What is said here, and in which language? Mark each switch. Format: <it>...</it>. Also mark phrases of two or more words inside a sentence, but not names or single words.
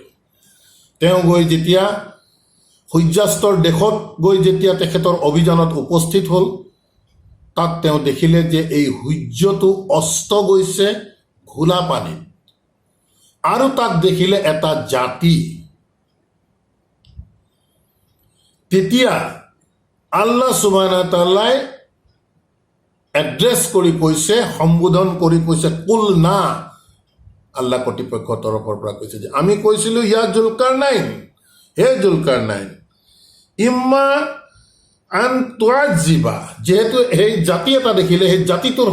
<as>তেওঁ গৈ যেতিয়া সূৰ্যাস্তৰ দেশত গৈ যেতিয়া তেখেতৰ অভিযানত উপস্থিত হ'ল, তাত তেওঁ দেখিলে যে এই সূৰ্যটো অস্ত গৈছে ঘোলা পানীত, আৰু তাত দেখিলে এটা জাতি। তেতিয়া</as> <ar>الله سبحانه وتعالى</ar> <as>এড্ৰেছ কৰি কৈছে, সম্বোধন কৰি কৈছে কুল না, আল্লাহ কৰ্তৃপক্ষৰ তৰফৰ পৰা কৈছে যে আমি কৈছিলোঁ</as> <ar>يا ذا القرنين,</ar> <as>হে জুলকাৰনাইন,</as> <ar>إما أن تعذب,</ar> <as>যেহেতু সেই জাতি এটা দেখিলে সেই জাতিটোৰ</as>